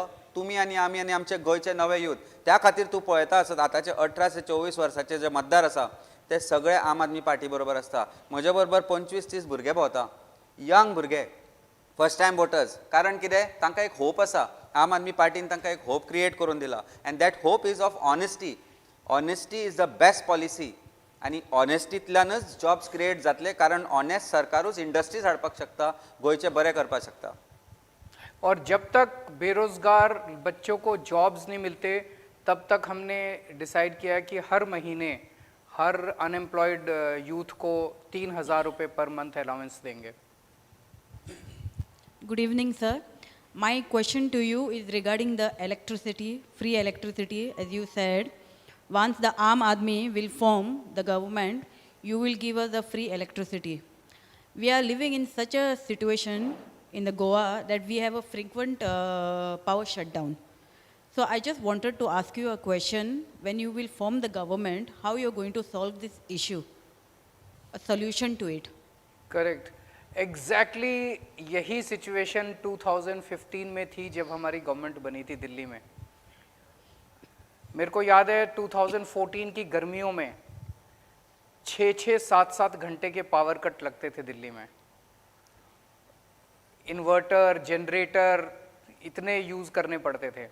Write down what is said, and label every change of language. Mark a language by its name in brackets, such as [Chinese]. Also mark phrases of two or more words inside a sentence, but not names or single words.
[Konkani] तुमी आनी आमी आनी आमचे गोंयचे नवे यूथ। त्या खातीर तूं पळयता आसत आतांचे 18 ते 24 वर्साचे जे मतदार आसा ते सगळे आम आदमी पार्टी बरोबर आसता। म्हजे बरोबर 25-30 भुरगे भोंवता, यंग भुरगे, [English] first time voters. [Konkani] कारण कितें? तांकां एक होप आसा, आम आदमी पार्टीन तांकां एक होप क्रिएट करून दिला, [English] and that hope is of honesty. honesty is the best policy, [Konkani] आनी ऑनेस्टींतल्यानच [English] jobs create [Konkani] जातले, कारण ऑनेस्ट सरकारूच इंडस्ट्रीज हाडपाक शकता, गोंयचे बरें करपाक शकता। [Hindi] और जब तक बेरोजगार बच्चों को जॉब्स नहीं मिलते तब तक हमने डिसाइड किया कि हर महीने हर [English] unemployed youth [Hindi] को 3000 रुपये [English] per month allowance [Hindi] देंगे। [English] Good evening, sir. My question to you is regarding the electricity, free electricity, as you said. Once the Aam Aadmi will form the government, you will give us the free electricity. We are living in such a situation in the Goa that we have a frequent power shutdown. So I just wanted to ask you a question. When you will form the government, how you are going to solve this issue? A solution to it. correct exactly [Hindi] यही सिचुएशन 2015 में थी जब हमारी गवर्नमेंट बनी थी दिल्ली में। मेरे को याद है 2014 की गर्मियों में 6-6, 7-7 घंटे के [English] power cut [Hindi] लगते थे दिल्ली में। इन्वर्टर, जनरेटर इतने यूज़ करने पड़ते थे।